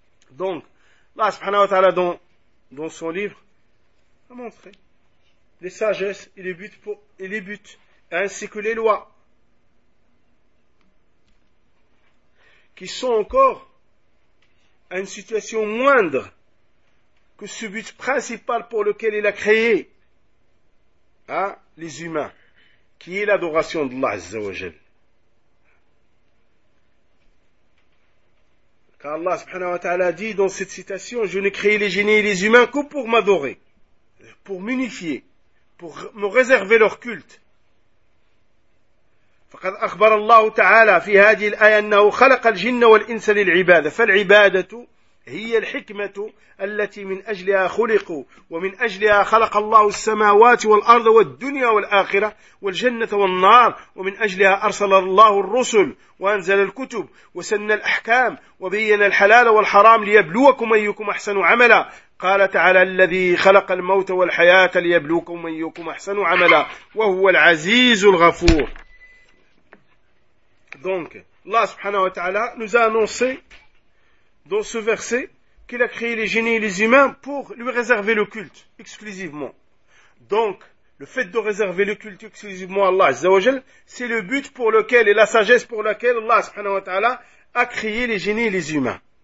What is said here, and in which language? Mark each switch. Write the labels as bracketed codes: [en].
[fr] Donc Allah subhanahu wa ta'ala dans son livre a montré les sagesses et les buts ainsi que les lois qui sont encore à une situation moindre que ce but principal pour lequel il a créé hein, les humains qui est l'adoration d'Allah azza wa jalla. Car Allah subhanahu wa ta'ala dit dans cette citation, je n'ai créé les génies et les humains que pour m'adorer, pour m'unifier, pour me réserver leur culte. [ar] فقد أخبر الله تعالى في هذه الآية أنه خلق الجن والإنس للعبادة فالعبادة هي الحكمة التي من أجلها خلقوا ومن أجلها خلق الله السماوات والأرض والدنيا والآخرة والجنة والنار ومن أجلها أرسل الله الرسل وأنزل الكتب وسن الأحكام وبين الحلال والحرام ليبلوكم أيكم أحسن عملا قال تعالى الذي خلق الموت والحياة ليبلوكم أيكم أحسن عملا وهو العزيز الغفور. [fr] Donc الله سبحانه وتعالى nous a annoncé dans ce verset, qu'il a créé les génies et les humains pour lui réserver le culte, exclusivement. Donc, le fait de réserver le culte exclusivement à Allah, Azza wa Jal, c'est le but pour lequel, et la sagesse pour laquelle Allah, subhanahu wa ta'ala, a créé les génies et les humains.